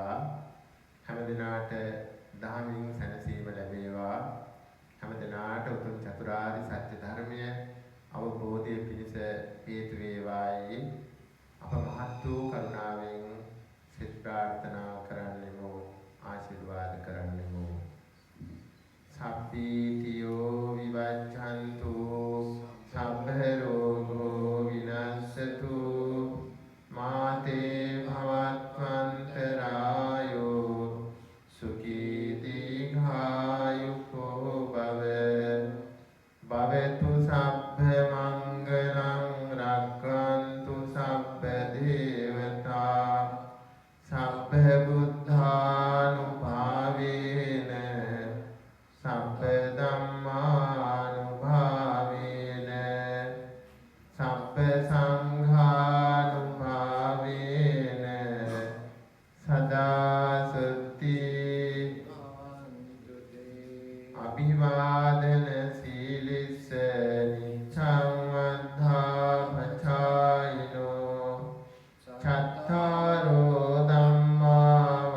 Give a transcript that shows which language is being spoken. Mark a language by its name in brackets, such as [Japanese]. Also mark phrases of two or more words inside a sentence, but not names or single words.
[Sinhala] හැම දිනාට දහමින් සැනසීම ලැබේවා. හැම දිනාට උතුම් චතුරාර්ය සත්‍ය ධර්මය අවබෝධයේ පිණිස හේතු වේවායි අප මහත් වූ කරුණාවෙන් සිත ප්‍රාර්ථනා කරන්නෙමු, ආශිර්වාද කරන්නෙමු. [Pali] සබ්බීතියෝ විවච්ඡන්තු සබ්බ රෝගෝ විනස්සතු මාතේ භවත්වන්තරායෝ සුඛී දීඝායුකෝ භව භවතු සබ්බ මංගලං රක්ඛන්තු සබ්බ දේවතා සබ්බ බුද්ධානුභාවේන සබ්බ ධම්මානුභාවේන සබ්බ සංඝානුභාවේන සදා සුත්ති අභිවාදන සීලිස්ස නිච්ඡං වද්ධා පචායිනෝ චත්තාරෝ ධම්මා